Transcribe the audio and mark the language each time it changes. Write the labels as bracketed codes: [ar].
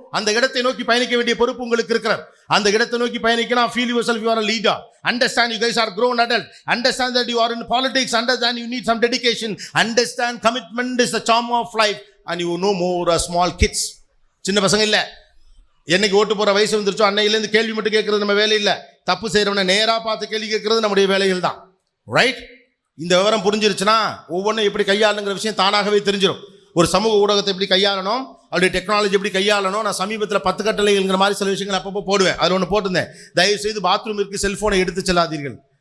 [ta] அந்த இடத்தை நோக்கி பயணிக்க வேண்டிய பொறுப்பு உங்களுக்கு இருக்கிறது. அந்த இடத்தை நோக்கி பயணிக்கலாம். [en] Feel yourself you are a leader. Understand you guys are grown adult. Understand that you are in politics. Understand you need some dedication. Understand commitment is the charm of life. And you know more small kids. [ta] சின்ன பசங்க இல்லை. என்னைக்கு ஓட்டு போகிற வயசு வந்துருச்சோ அன்னையிலேருந்து கேள்வி மட்டும் கேட்கறது நம்ம வேலை இல்லை. தப்பு செய்கிறவனை நேராக பார்த்து கேள்வி கேட்கறது நம்முடைய வேலைகள் தான். ரைட்? இந்த விவரம் புரிஞ்சிருச்சுன்னா ஒவ்வொன்றும் எப்படி கையாளுங்கிற விஷயம் தானாகவே தெரிஞ்சிடும். ஒரு சமூக ஊடகத்தை எப்படி கையாளணும், அவருடைய டெக்னாலஜி எப்படி கையாளணும். நான் சமீபத்தில் 10 கட்டளைங்கிற மாதிரி சில விஷயங்கள் அப்பப்போ போடுவேன். அதில் ஒன்று போட்டிருந்தேன், தயவு செய்து பாத்ரூமிற்கு செல்ஃபோனை எடுத்து செல்லாதீர்கள்.